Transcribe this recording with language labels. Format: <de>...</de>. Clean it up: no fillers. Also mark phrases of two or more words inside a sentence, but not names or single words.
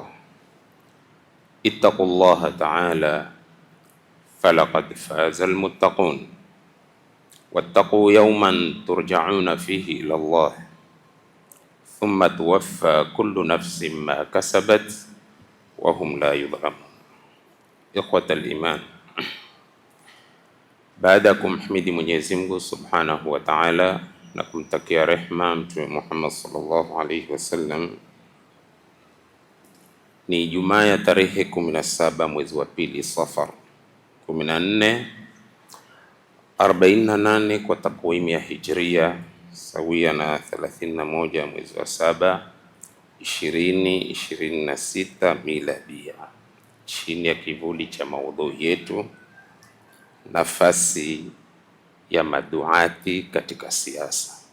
<ar>اتقوا الله تعالى فلقد فاز المتقون، واتقوا يوما ترجعون فيه إلى الله ثم توفى كل نفس ما كسبت وهم لا يظلمون. إخوة الإيمان,</ar> <sw>baada ya kumhimidi Mwenyezi Mungu</sw> <ar>سبحانه وتعالى</ar> <sw>na kumtakia rehma Mtume Muhammad</sw> <ar>صلى الله عليه وسلم,</ar> <sw>ni Ijumaa ya tarehe 17 mwezi wa pili Safar 1448 kwa takwimu ya Hijria, sawia na 31 mwezi wa 7 2026 miladia, chini ya kivuli cha maudhui yetu, nafasi ya maduati katika siasa.</sw>